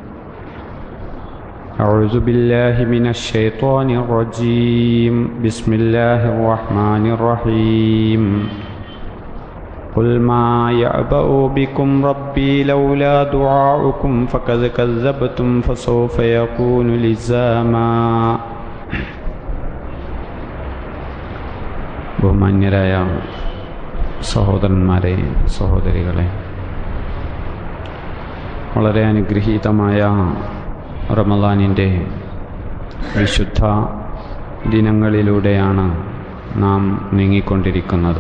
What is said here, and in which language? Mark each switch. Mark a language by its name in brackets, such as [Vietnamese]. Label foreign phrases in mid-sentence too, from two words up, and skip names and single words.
[Arabic] أعوذ بالله من الشيطان الرجيم. بسم الله الرحمن الرحيم. قل ما يعبأ بكم ربي لولا دعاؤكم فقد كذبتم فسوف يكون لزاما. [Malayalam] ബഹുമാന്യരായ സഹോദരന്മാരെ, സഹോദരികളെ, വളരെ അനുഗ്രഹീതമായ റമളാനിൻ്റെ വിശുദ്ധ ദിനങ്ങളിലൂടെയാണ് നാം നീങ്ങിക്കൊണ്ടിരിക്കുന്നത്.